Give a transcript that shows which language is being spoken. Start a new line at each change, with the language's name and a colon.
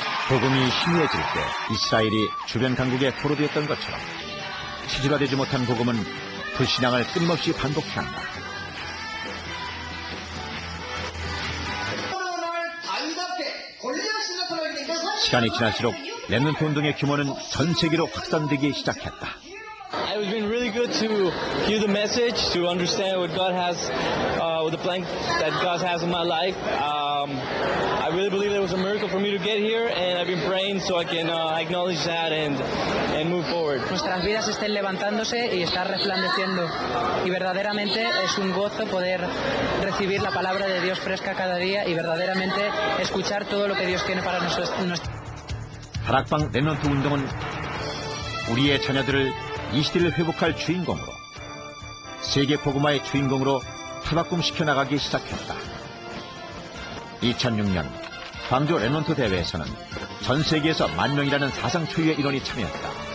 Korean: 복음이 희미해질 때 이스라엘이 주변 강국에 포로되었던 것처럼 체질화되지 못한 복음은 불신앙을 끊임없이 반복해야 한다. 시간이 지날수록 렘넌트 운동의 규모는 전 세계로 확산되기 시작했다.
English: It has been really good to hear the message, to understand what God has, with the plan that God has in my life. I really believe there was a miracle for me to get here, and I've been praying so I can acknowledge that and move forward.
Spanish: Nuestras vidas estén levantándose y estar resplandeciendo. Y verdaderamente es un gozo poder recibir la palabra de Dios fresca cada día y verdaderamente escuchar todo lo que Dios tiene para nosotros.
Korean: 다락방 렘넌트 운동은 우리의 자녀들을 이 시대를 회복할 주인공으로, 세계 복음화의 주인공으로 탈바꿈시켜 나가기 시작했다. 2006년 광주 렘넌트 대회에서는 전 세계에서 10,000명이라는 사상 초유의 인원이 참여했다.